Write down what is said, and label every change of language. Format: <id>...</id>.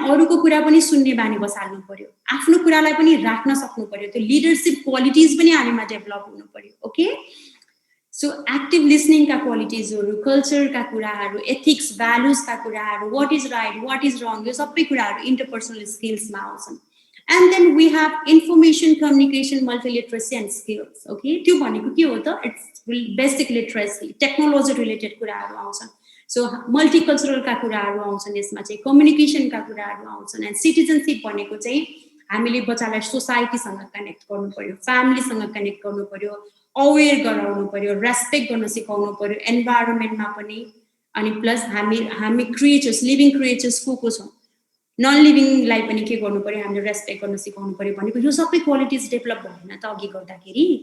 <ne>अरूको कुरा पनि सुन्ने बानी बसाल्नु पर्यो, आफ्नो कुरालाई पनि राख्न सक्नु पर्यो। त्यो लिडरसिप क्वालिटिज पनि हामीमा डेभलप हुनु पर्यो। ओके, सो एक्टिभ लिसनिङका क्वालिटिजहरू, कल्चरका कुराहरू, एथिक्स, भ्यालुजका कुराहरू,</ne> <en>what is right, what is wrong,</en> <ne>यो सबै कुराहरू इन्टरपर्सनल स्किल्समा आउँछन्।</ne> <en>And then we have information communication, multiliteracy and skills.</en> <ne>Okay, त्यो भनेको के हो त?</ne> <en>It's basic literacy, technology related</en> <ne>कुराहरू आउँछन्। सो मल्टिकल्चरलका कुराहरू आउँछन् यसमा चाहिँ, कम्युनिकेसनका कुराहरू आउँछन्। एन्ड सिटिजनसिप भनेको चाहिँ हामीले बच्चालाई सोसाइटीसँग कनेक्ट गर्नु पर्यो, फ्यामिलीसँग कनेक्ट गर्नु पर्यो, अवेर गराउनु पर्यो, रेस्पेक्ट गर्न सिकाउनु पर्यो एन्भाइरोमेन्टमा पनि। अनि प्लस हामी क्रिएचर्स, लिभिङ क्रिएचर्स को छौँ, नन लिभिङलाई पनि के गर्नु पर्यो, हामीले रेस्पेक्ट गर्न सिकाउनु पर्यो भनेको यो सबै क्वालिटिज डेभलप भएन त अघि गर्दाखेरि?</ne>